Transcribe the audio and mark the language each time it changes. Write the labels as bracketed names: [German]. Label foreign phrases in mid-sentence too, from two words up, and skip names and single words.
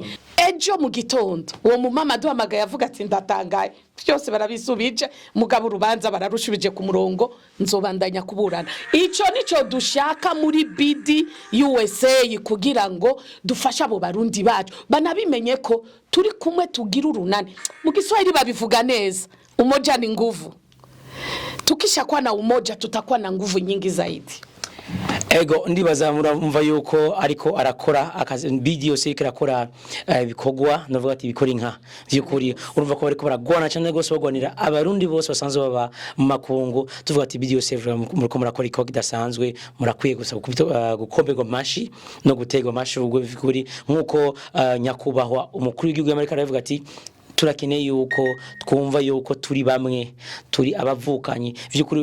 [Rundi] Ejo mu gitondo uwo mumama duhamagaye avuga ati ndatangaye, byose barabisubije, mugabo urubanza bararushubije ku murongo, nzobandanya kuburana. Ico nico dushaka muri BDUSA kugira ngo dufasha abo barundi bacu banabimenye ko turi kumwe tugira urunani. Mu Kiswahili babivuga neza, [Swahili] umoja ni nguvu. Tukishakuwa na umoja tutakuwa na nguvu nyingi zaidi. [Rundi] Ego ndibaza muramva yuko ariko arakora akazi BDUSA irakora bikogwa, navuga ati bikora inka byukuri. Urumva ko bariko baragwana cyane gose bagwanira abarundi bose basanzwe baba mu makungu. Tuvuga ati BDUSA muriko murakora iko kidasanzwe, murakwiye gusa gukomberwa mashi no gutegwa mashi ubwo bikuri nkuko nyakubahwa umukuru w'igihugu y'Amerika aravuga ati turakeneye yuko twumva yuko turi bamwe, turi abavukanyi byukuri.